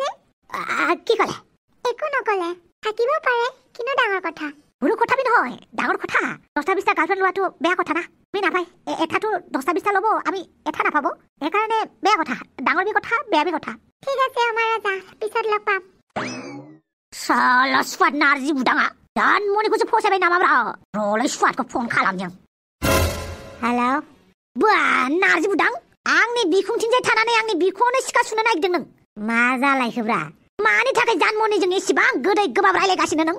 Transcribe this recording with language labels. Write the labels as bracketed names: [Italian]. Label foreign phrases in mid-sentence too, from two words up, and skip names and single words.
[Assamese] কি ক'লে একো নকলে থাকিব পাৰে কিন্তু ডাঙৰ কথা সৰু কথা বি নহয় ডাঙৰ কথা 10টা 20টা গাৰ্লফ্ৰেণ্ড লোৱাটো বেয়া কথা না তুমি নাপায় এটাতো 10টা 20টা ল'ব আমি এটা নাপাব সেইকাৰণে বেয়া কথা ডাঙৰ বি কথা বেয়া বি কথা ঠিক আছে আমার রাজা পিছত লগ পাম [Bodo] साला सुवाद नारजि बुदाङा जानमनिखौसो फसायबाय नामाब्रा र'लै सुवादखौ फन खालामजों हेलौ बा नारजि बुदां आंनि बिखुंथिंजाय थानानै आंनि बिखुङावनो सिखा सुनो नागिरदों नों मा जालायखोब्रा मानि थाखाय जानमनिजों एसेबां गोदै गोबाब रायलायगासिनो नों